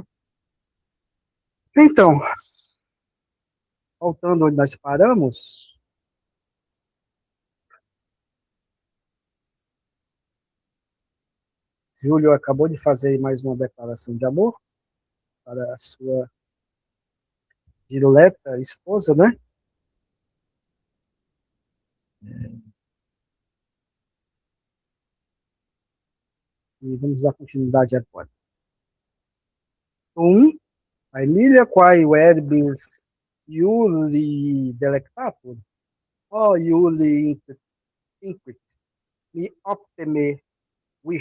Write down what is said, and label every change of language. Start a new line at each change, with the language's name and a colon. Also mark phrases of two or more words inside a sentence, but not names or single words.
Portuguese: Então, voltando onde nós paramos, Júlio acabou de fazer mais uma declaração de amor para a sua dileta esposa, né? E vamos dar continuidade agora.
Latin: A Emília quae verbis Iuli delectatur, o Iuli inquit, mi optime vir.